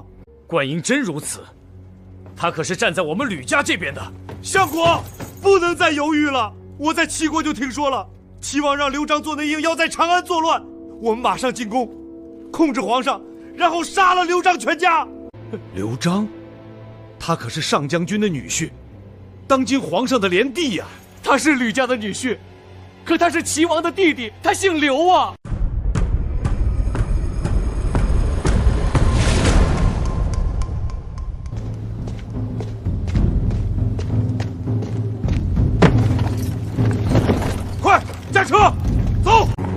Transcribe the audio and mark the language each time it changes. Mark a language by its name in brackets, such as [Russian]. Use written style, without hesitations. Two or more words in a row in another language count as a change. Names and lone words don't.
[Chinese] 灌嬰真如此？他可是站在我們呂家這邊的。相國，不能再猶豫了。我在齊國就聽說了，齊王讓劉璋做內應，要在長安作亂。我們馬上進攻，控制皇上，然後殺了劉璋全家。劉璋，他可是上將軍的女婿，當今皇上的連弟呀。他是呂家的女婿，可他是齊王的弟弟，他姓劉啊。快驾車，走！